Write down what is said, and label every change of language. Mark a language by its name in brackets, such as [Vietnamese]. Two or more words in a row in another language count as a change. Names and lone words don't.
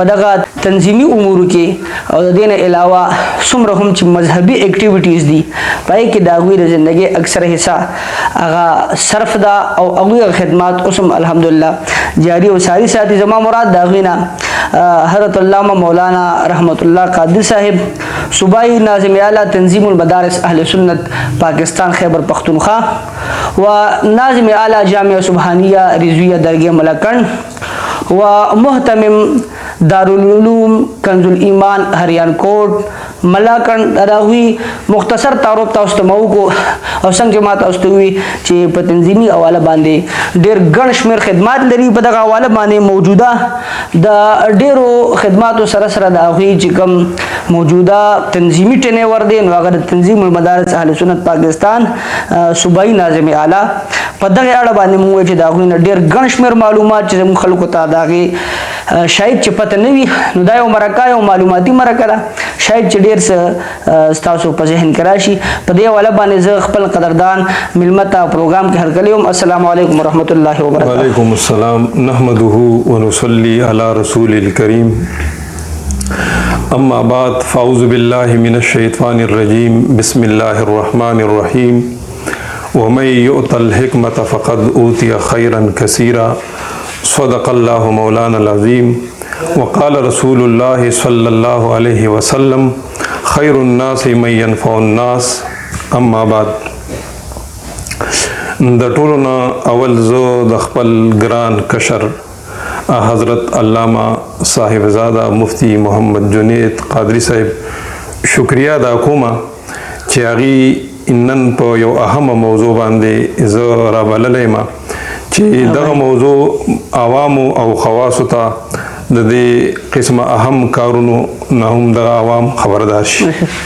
[Pashto] دغه تنظیمي امور کې او د دې نه علاوه څومره هم چې مذهبي اکټیویټیز دي پای کې د هغوی د ژوندۍ اکثر حصہ هغه صرف ده او هغوی خدمات اوس هم الحمدلله جاری او ساری ساتي زما مراد د هغوی نه حضرت علامہ مولانا رحمت الله قادری صاحب صوبائی ناظم اعلی تنظیم المدارس اهل سنت پاکستان خیبر پختونخوا و ناظم اعلی جامعہ سبحانیہ رضویہ درگاہ ملکن و محتمم دارالعلوم کنز الایمان ہریان کوٹ ملاکن دراوی مختصر تعارف تاسو ته مو کو او څنګه ما تاسو ته وی چې په تنظیمي حواله باندې ډېر ګڼ شمېر خدمات لري په دغه حواله باندې موجوده د ډېرو خدماتو سره سره د هغوی چې کوم موجوده تنظیمي ټینور دی نو هغه د تنظیم المدارس اهل سنت پاکستان صوبائی ناظم اعلی په دغه اړه باندې موږ چې د هغوی نه ډېر ګڼ شمېر معلومات چې زموږ خلکو ته د هغې شاید چې پته نه وي نو دا یو مرکه یو معلوماتي مرکه ده شاید چې ډېر څه ستاسو په ذهن کې راشي په دې حواله باندې زه خپل قدردان مېلمه ته پروګرام کې هرکلی یم [Arabic] السلام علیکم ورحمۃ اللہ وبرکاتہ وعلیکم السلام نحمده ونصلي على رسول الكريم اما بعد فاعوذ بالله من الشیطان الرجیم بسم الله الرحمن الرحیم ومن يؤت الحکمة فقد اوتی خیرا کثیرا صدق الله مولانا العظیم وقال رسول الله صلی الله علیه وسلم خیر الناس من ينفع الناس اما بعد [Pashto] د ټولو نه اول زه د خپل ګران کشر حضرت علامہ صاحبزاده مفتی محمد جنید قادری صاحب شکریہ ادا کوم چې هغې نن په یو اهمه موضوع باندې زه رابللی یم چې دغه موضوع عوامو او خواصو ته د دې قسمه اهم کارونو نه هم دغه عوام خبردار شي